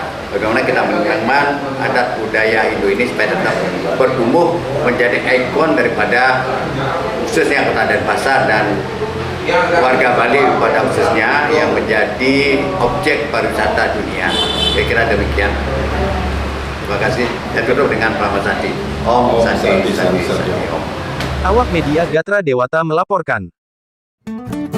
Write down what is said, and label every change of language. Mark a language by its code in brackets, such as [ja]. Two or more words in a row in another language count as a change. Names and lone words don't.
[id] Bagaimana kita mengemban adat budaya Indo ini supaya tetap bertumbuh menjadi ikon daripada khususnya Kota Denpasar dan warga Bali pada khususnya yang menjadi objek pariwisata dunia. Kira-kira demikian. Terima kasih. Saya tutup dengan Pak Sandi. Om Sandi, Sandi, Sandi, Om. Awak Media Gatra Dewata melaporkan.